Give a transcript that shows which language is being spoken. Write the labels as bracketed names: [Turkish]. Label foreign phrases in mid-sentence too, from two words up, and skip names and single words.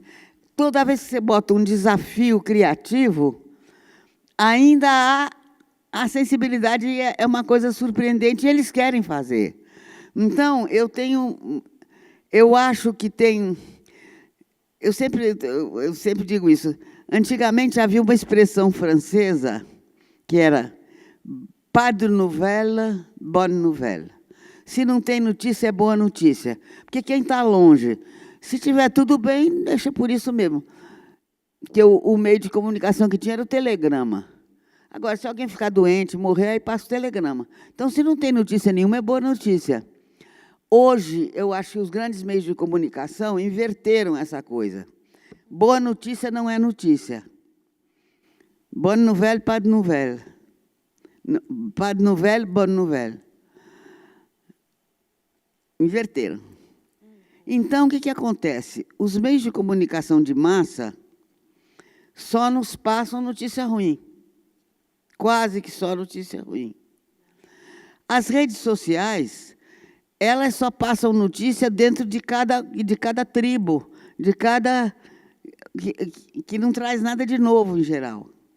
[Portuguese] Toda vez que você bota um desafio criativo, ainda há a sensibilidade, é uma coisa surpreendente, e eles querem fazer. Então, eu acho que tem... Eu sempre digo isso. Antigamente havia uma expressão francesa que era [French] pas de nouvelle, bonne nouvelle. [Portuguese] Se não tem notícia, é boa notícia. Porque quem está longe, se tiver tudo bem, deixa por isso mesmo. Porque o meio de comunicação que tinha era o telegrama. Agora, se alguém ficar doente, morrer, aí passa o telegrama. Então, se não tem notícia nenhuma, é boa notícia. Hoje, eu acho que os grandes meios de comunicação inverteram essa coisa. Boa notícia não é notícia. [French] Bonne nouvelle, pas de nouvelle. Pas de nouvelle, bonne nouvelle. [Portuguese] Inverteram. Então, o que acontece? Os meios de comunicação de massa só nos passam notícia ruim. Quase que só notícia ruim. As redes sociais, elas só passam notícia dentro de cada tribo, que não traz nada de novo, em geral.